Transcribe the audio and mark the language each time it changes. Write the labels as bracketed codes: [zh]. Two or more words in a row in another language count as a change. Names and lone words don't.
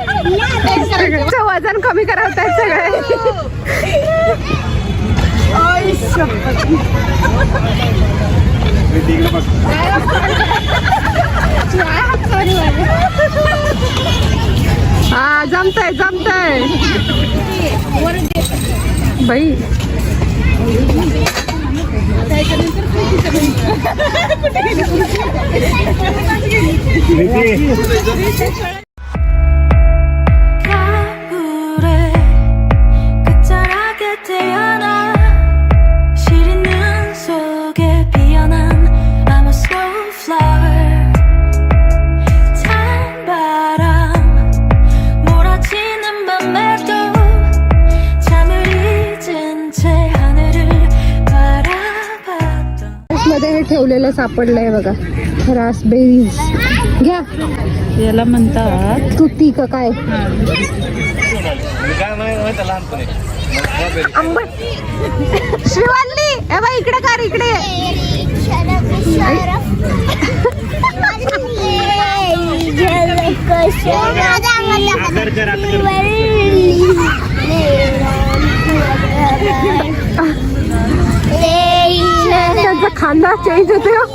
[mr] वजन कमी करत आहेत सगळे. हा जमतंय जमतंय बाई. [ko] 가을에 끝자락에 태어나 시린 눈 속에 피어난 [en] I'm a snowflower. [ko] 찬 바람 몰아치는 밤에도 잠을 잊은 채 하늘을 바라봤던 [mr] मध्ये हे ठेवलेलं सापडलंय बघा, रासबेरीज. घ्या. याला म्हणतात तुती का काय आंबट. श्रीवल्ली ए बाई इकडे कर, इकडे. त्यांचा खांदा चेंज होते.